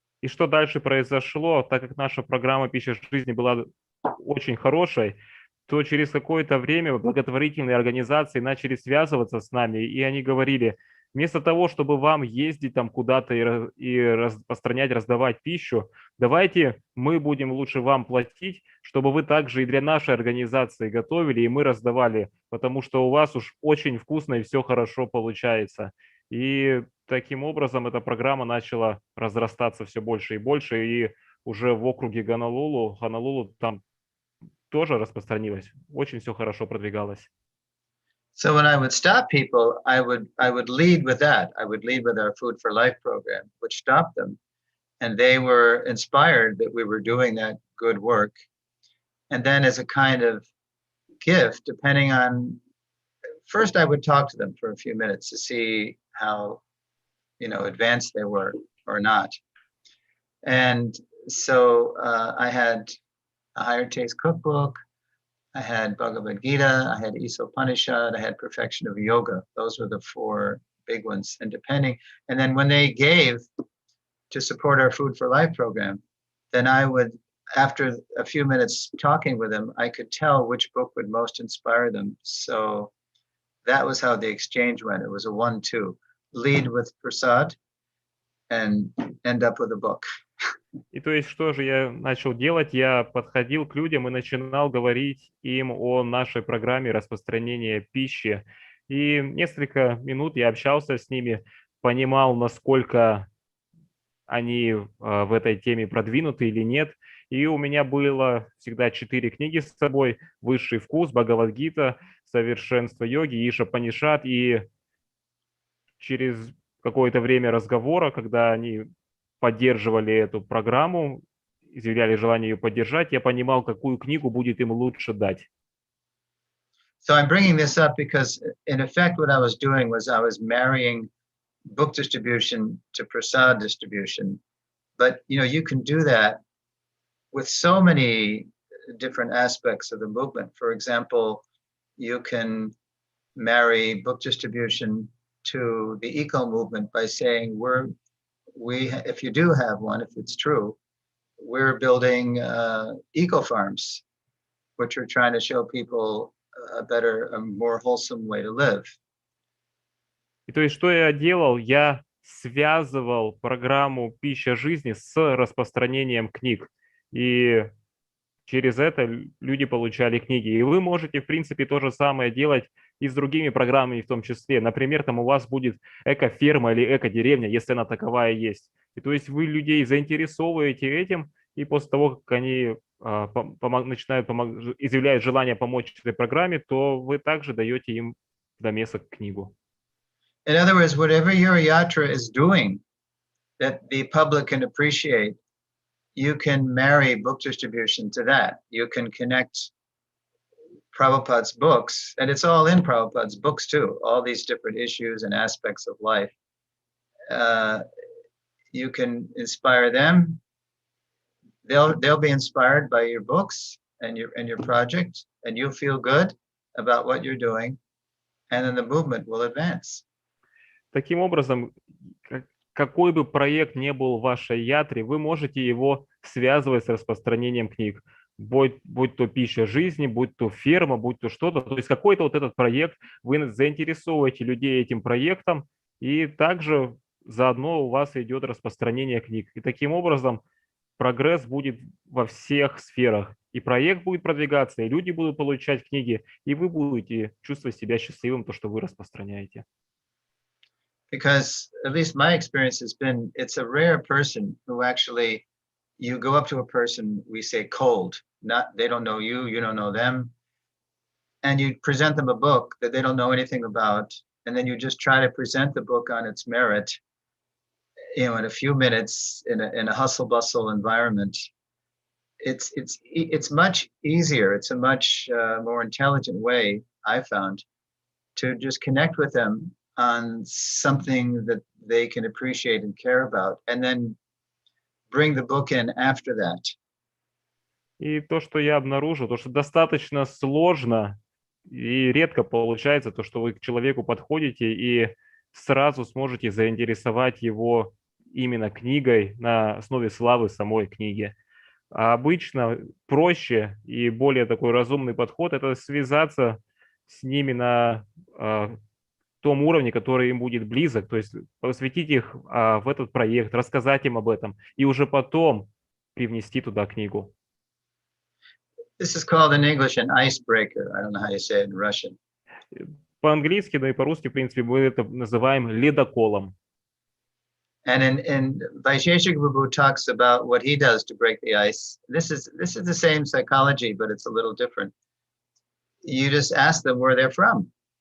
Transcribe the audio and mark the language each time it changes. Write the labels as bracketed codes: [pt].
[ru] И что дальше произошло, так как наша программа «Пища жизни» была очень хорошей, то через какое-то время благотворительные организации начали связываться с нами, и они говорили, вместо того, чтобы вам ездить там куда-то и распространять, раздавать пищу, давайте мы будем лучше вам платить, чтобы вы также и для нашей организации готовили, и мы раздавали, потому что у вас уж очень вкусно и все хорошо получается. И таким образом эта программа начала разрастаться все больше и больше, и уже в округе Гонолулу там тоже распространилась. Очень все хорошо продвигалось. [en] So when I would stop people, I would lead with that. I would lead with our Food for Life program, which stopped them. And they were inspired that we were doing that good work. And then as a kind of gift, depending on, first I would talk to them for a few minutes to see how, advanced they were or not. And so I had a Higher Taste Cookbook, I had Bhagavad Gita, I had Isopanishad, I had Perfection of Yoga. Those were the four big ones. And then when they gave to support our Food for Life program, then I would, after a few minutes talking with them, I could tell which book would most inspire them. So that was how the exchange went. It was a 1-2. Lead with prasad and end up with a book. [ru] И то есть, что же я начал делать? Я подходил к людям и начинал говорить им о нашей программе распространения пищи. И несколько минут я общался с ними, понимал, насколько они в этой теме продвинуты или нет. И у меня было всегда 4 книги с собой: «Высший вкус», «Бхагавад-гита», «Совершенство йоги», «Ишапанишат». И через какое-то время разговора, когда они поддерживали эту программу, изъявляли желание ее поддержать, я понимал, какую книгу будет им лучше дать. [en] So I'm bringing this up because, in effect, what I was doing was I was marrying book distribution to prasad distribution. But, you can do that with so many different aspects of the movement. For example, you can marry book distribution to the eco movement by saying if you do have one, if it's true, we're building eco farms, which are trying to show people a more wholesome way to live. [ru] И то есть, что я делал? Я связывал программу «Пища жизни» с распространением книг. И через это люди получали книги. И вы можете, в принципе, то же самое делать и с другими программами в том числе. Например, там у вас будет эко-ферма или эко-деревня, если она таковая есть. И то есть вы людей заинтересовываете этим, и после того, как они изъявляют желание помочь этой программе, то вы также даете им домесок книгу. [en] In other words, whatever your yatra is doing that the public can appreciate, you can marry book distribution to that. You can connect Prabhupada's books, and it's all in Prabhupada's books too, all these different issues and aspects of life. You can inspire them. They'll be inspired by your books and your project, and you'll feel good about what you're doing, and then the movement will advance. [ru] Таким образом, какой бы проект ни был в вашей ятре, вы можете его связывать с распространением книг. Будь то пища жизни, будь то ферма, будь то что-то. То есть какой-то вот этот проект, вы заинтересовываете людей этим проектом, и также заодно у вас идет распространение книг. И таким образом прогресс будет во всех сферах. И проект будет продвигаться, и люди будут получать книги, и вы будете чувствовать себя счастливым, то, что вы распространяете. [en] Because at least my experience has been, it's a rare person who actually, you go up to a person, we say cold, they don't know you, you don't know them, and you present them a book that they don't know anything about, and then you just try to present the book on its merit, in a few minutes in a hustle bustle environment. It's much easier. It's a much more intelligent way, I found, to just connect with them on something that they can appreciate and care about, and then bring the book in after that. [ru] И то, что я обнаружил, то, что достаточно сложно и редко получается, то, что вы к человеку подходите и сразу сможете заинтересовать его именно книгой на основе славы самой книги. А обычно проще и более такой разумный подход – это связаться с ними на том уровне, который им будет близок, то есть посвятить их в этот проект, рассказать им об этом и уже потом привнести туда книгу. [en] This is called in English an icebreaker. I don't know how you say it in Russian. [ru] По-английски, да и по-русски, в принципе, мы это называем ледоколом. [en] And in Vaisheshika Prabhu talks about what he does to break the ice. This is the same psychology, but it's a little different. You just ask them where they're from.